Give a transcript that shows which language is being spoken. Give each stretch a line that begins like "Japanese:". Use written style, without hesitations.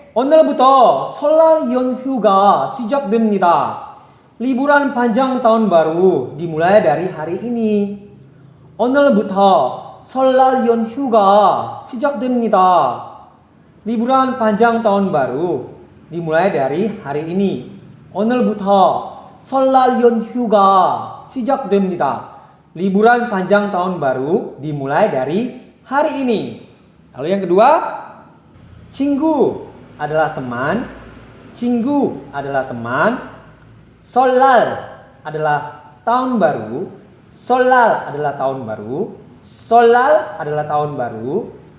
Korean: 오늘부터 설날 연휴가 시작됩니다.
Indonesian: liburan panjang tahun baru dimulai dari hari ini.
Korean: 오늘부터 설날 연휴가 시작됩니다.
Indonesian: liburan panjang tahun baru dimulai dari hari ini.
Korean: 오늘부터 설날 연휴가 시작됩니다.
Indonesian: liburan panjang tahun baru dimulai dari hari ini. Lalu yang kedua, 친구 adalah teman. 친구 adalah teman. 설날 adalah tahun baru. 설날 adalah tahun baru. 설날 adalah tahun baru.